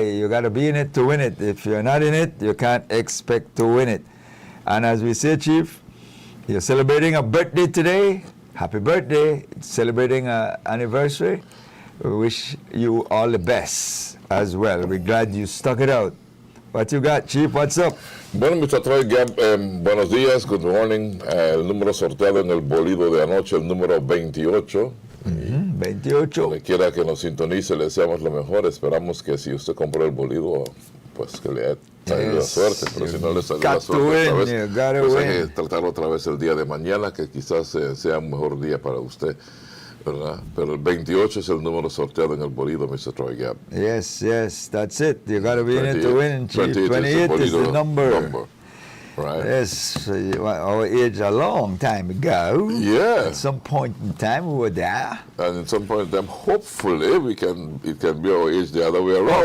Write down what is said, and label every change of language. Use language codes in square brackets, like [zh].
[en] You got to be in it to win it. If you're not in it, you can't expect to win it. And as we say, Chief, you're celebrating a birthday today. Happy birthday. Celebrating an anniversary. We wish you all the best as well. We're glad you stuck it out. What you got, Chief? What's up? [es] Bueno, Mr. Troy Gabb, buenos días, [en] good morning. [es] El número sorteado en el bolido de anoche, el número 28. 28. Donde quiera que nos sintonice, le deseamos lo mejor. Esperamos que si usted compró el bolido, pues que le haya traído la suerte. Pero si no le salió la suerte otra vez, pues hay que tratarlo otra vez el día de mañana, que quizás sea un mejor día para usted. ¿Verdad? Pero el 28 es el número sorteado en el bolido, Mr. Troy Gabb. [en] Yes, that's it. You got to be in it to win, Chief. 28 is the number. Right. Yes, our age a long time ago. Yeah. At some point in time, we were there. And at some point in time, hopefully, it can be our age the other way around.